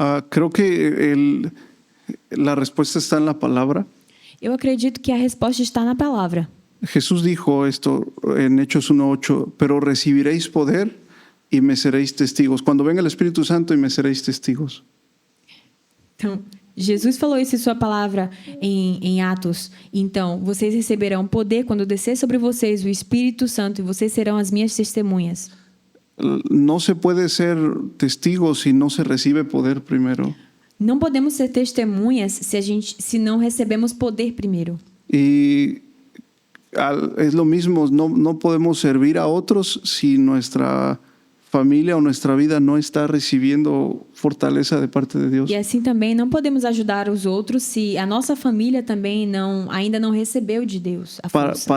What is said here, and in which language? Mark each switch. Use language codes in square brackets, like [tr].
[es] Creo que la respuesta está en la palabra. [pt] Eu acredito que a resposta está na palavra. [es] Jesús dijo esto en Hechos 1:8, pero recibiréis poder y me seréis testigos. Cuando venga el Espíritu Santo y me seréis testigos. [pt] Então, Jesus falou isso em sua palavra em Atos. Então, vocês receberão poder quando descer sobre vocês o Espírito Santo e vocês serão as minhas testemunhas. [es] No se puede ser testigo si no se recibe poder primero. [pt] Não podemos ser testemunhas se não recebemos poder primeiro. [es] Y es lo mismo, no podemos servir a otros si nuestra familia o nuestra vida no está recibiendo fortaleza de parte de Dios. [pt] E assim também não podemos ajudar os outros se a nossa família também ainda não recebeu de Deus a força.